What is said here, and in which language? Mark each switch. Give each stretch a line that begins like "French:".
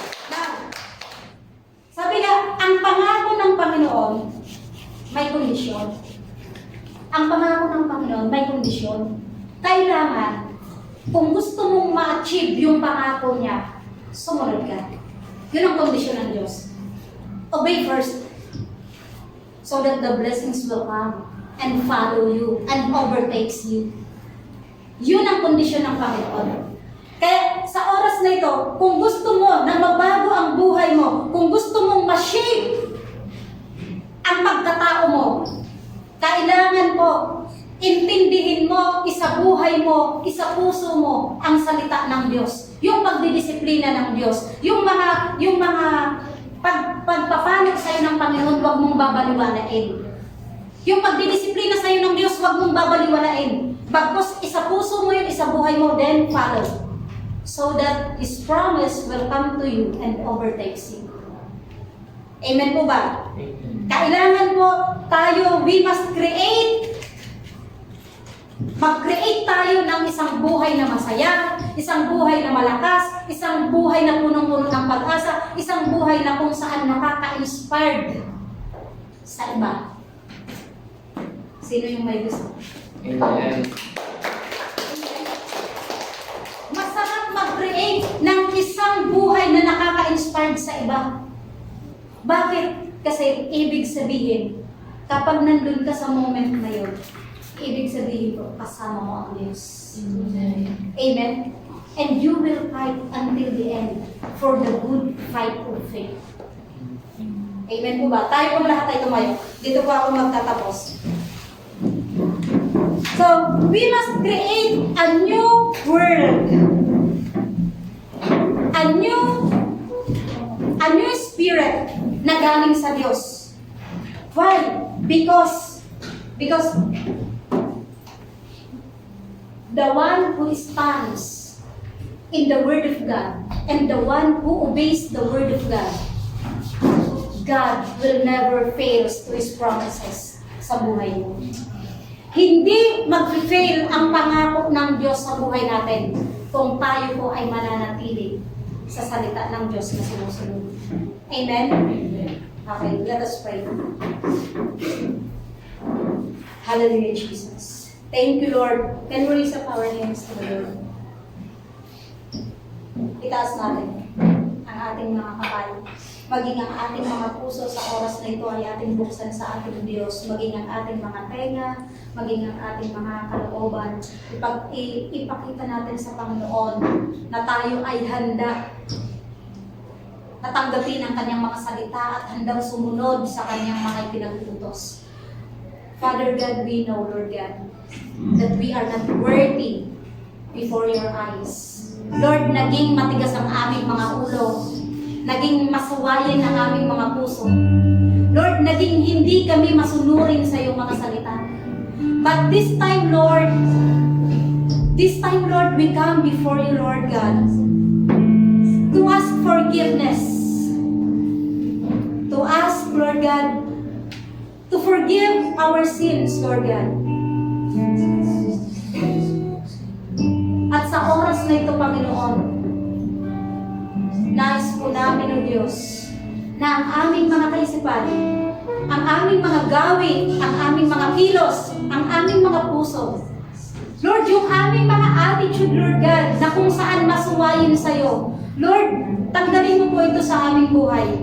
Filipino: Now, sabi nga, ang pangako ng Panginoon may kondisyon. Ang pangako ng Panginoon may kondisyon. Kailangan, kung gusto mong ma-achieve yung pangako niya, sumunod ka. Yun ang kondisyon ng Diyos.
English: Obey first, so that the blessings will come and follow you and overtakes you.
Filipino: Yun ang kondisyon ng Panginoon. Kaya sa oras na ito, kung gusto mo na mabago ang buhay mo, kung gusto mong ma-shape ang pagkatao mo, kailangan po intindihin mo, isabuhay mo, isapuso mo ang salita ng Diyos. Yung pagdidisiplina ng Diyos. Yung mga pagpapanig sa'yo ng Panginoon, huwag mong babaliwalain. Yung pagdidisiplina sa'yo ng Diyos, huwag mong babaliwalain. Bagkus isapuso mo yun, isabuhay mo,
English: then follow. So that His promise will come to you and overtakes you.
Filipino: Amen po ba? Kailangan po tayo,
English: we must
Filipino: mag-create tayo ng isang buhay na masaya, isang buhay na malakas, isang buhay na punong-puno ng pag-asa, isang buhay na kung saan nakaka-inspired sa iba. Sino yung may gusto?
English: Amen.
Filipino: Masarap mag-create ng isang buhay na nakaka-inspired sa iba. Bakit? Kasi ibig sabihin, kapag nandun ka sa moment na yun, ibig sabihin ko, kasama mo ang Diyos.
English: Amen. Amen? and you will fight until the end for the good fight of faith. Amen
Filipino: po ba? Tayo po lahat ay tumayo. Dito po ako magtatapos.
English: So, we must create a new world. A new spirit
Filipino: na galing sa Diyos.
English: Why? Because the one who stands in the Word of God and the one who obeys the Word of God, God will never fail to His promises
Filipino: sa buhay mo. Hindi mag-fail ang pangako ng Diyos sa buhay natin kung tayo po ay mananatili sa salita ng Diyos na sinusunod.
English: Amen? Okay, let us pray. Hallelujah, Jesus. Thank you, Lord. Can we raise up our hands to the Lord?
Filipino: Itaas natin ang ating mga kamay. Maging ang ating mga puso sa oras na ito ay ating buksan sa ating Diyos. Maging ang ating mga tenga, maging ang ating mga kalooban. Ipakita natin sa Panginoon na tayo ay handa na tanggapin ang kanyang mga salita at handang sumunod sa kanyang mga ipinag-utos.
English: Father God, we know, Lord God, that we are not worthy before your eyes.
Filipino: Lord, naging matigas ang aming mga ulo. Naging masuwayin ang aming mga puso. Lord, naging hindi kami masunurin sa iyong mga salita.
English: But this time, Lord, we come before you, Lord God, to ask forgiveness. To ask, Lord God, to forgive our sins, Lord God.
Filipino: At sa oras na ito, Panginoon, nais po namin, O Diyos, na ang aming mga kaisipan, ang aming mga gawi, ang aming mga kilos, ang aming mga puso, Lord, yung aming mga attitude, Lord God, na kung saan masuwayin sa'yo, Lord, tanggalin mo po ito sa aming buhay.